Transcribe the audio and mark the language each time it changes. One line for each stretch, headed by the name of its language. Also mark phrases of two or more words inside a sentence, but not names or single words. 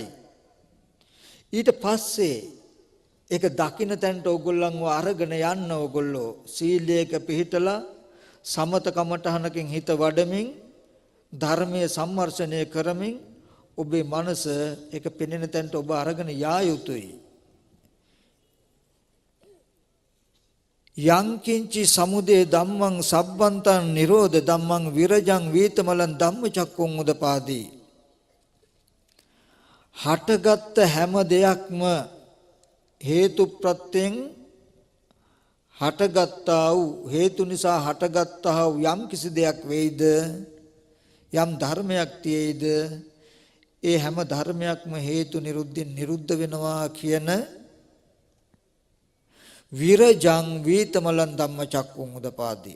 Sinhala: ඊට පස්සේ ඒක දකින්න තැනට ඕගොල්ලන්ව අරගෙන යන්න ඕගොල්ලෝ සීලයක පිළිහිටලා සමත කමඨහනකින් හිත වඩමින් ධර්මයේ සම්මර්ෂණය කරමින් ඔබේ මනස ඒක පෙනෙන තැනට ඔබ අරගෙන යා යුතුයි.
Pali: යං කිංචි සමුදය ධම්මං සබ්බන්තං නිරෝධ ධම්මං විරජං වීතමලං ධම්මචක්කුං උදපාදී.
Sinhala: හටගත් හැම දෙයක්ම හේතු ප්‍රත්‍යයෙන් හටගත්තා වූ හේතු නිසා හටගත්තා වූ යම් කිසි දෙයක් වෙයිද, යම් ධර්මයක් තියෙයිද, ඒ හැම ධර්මයක්ම හේතු නිරුද්ධින් නිරුද්ධ වෙනවා කියන
Pali: විරජං වීතමලං ධම්මචක්කුං උදපාදී.